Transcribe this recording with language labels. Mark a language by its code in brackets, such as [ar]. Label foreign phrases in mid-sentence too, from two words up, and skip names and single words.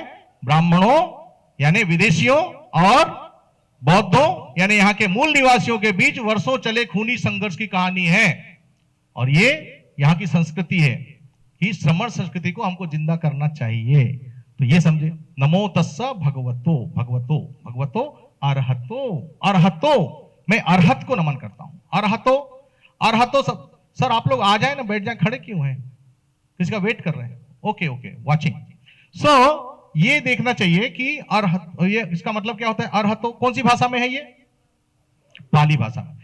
[hi] ब्राह्मणों यानी विदेशियों और बौद्धों यानी यहां के मूल निवासियों के बीच वर्षों चले खूनी संघर्ष की कहानी है। और ये यहां की संस्कृति है कि श्रमण संस्कृति को हमको जिंदा करना चाहिए। तो ये समझे, [pi] नमो तस्स भगवतो, भगवतो भगवतो अरहतो। अरहतो, [hi] मैं अरहत को नमन करता हूं। [pi] अरहतो, अरहतो। [hi] सर आप लोग आ जाए ना, बैठ जाए, खड़े क्यों हैं? किसका वेट कर रहे हैं? [en] okay okay, watching. [hi] सो ये देखना चाहिए कि अरहत, ये इसका मतलब क्या होता है? अरहतो कौन सी भाषा में है? ये पाली भाषा में।